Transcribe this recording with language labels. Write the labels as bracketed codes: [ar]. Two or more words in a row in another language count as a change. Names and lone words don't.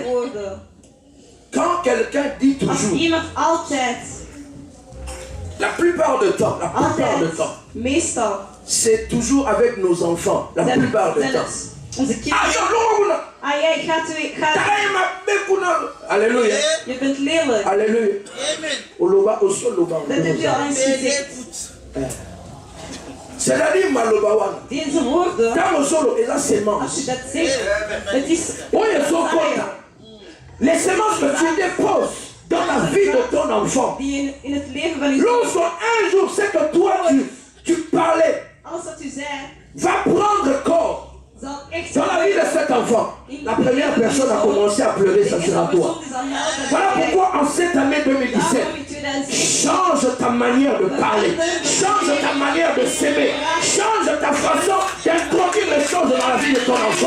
[fr] Quand quelqu'un dit toujours, la plupart du temps, c'est toujours avec nos enfants, la plupart du temps. Alléluia. Alléluia. C'est-à-dire malobawan. [nl] Deze woorden, [fr] et la sémence. [nl] als je dat zegt, het is [fr] les sémences que tu déposes dans la vie de ton enfant. [nl] Die in het leven van je [fr] Lorsque un jour c'est que toi tu parlais, [nl] alles wat u zei, [fr] va prendre corps dans la vie de cet enfant. La première personne a commencé à pleurer, ça sera toi. Voilà pourquoi en cette année 2017, change ta manière de parler, change ta manière de s'aimer, change ta façon d'introduire les choses dans la vie de ton enfant.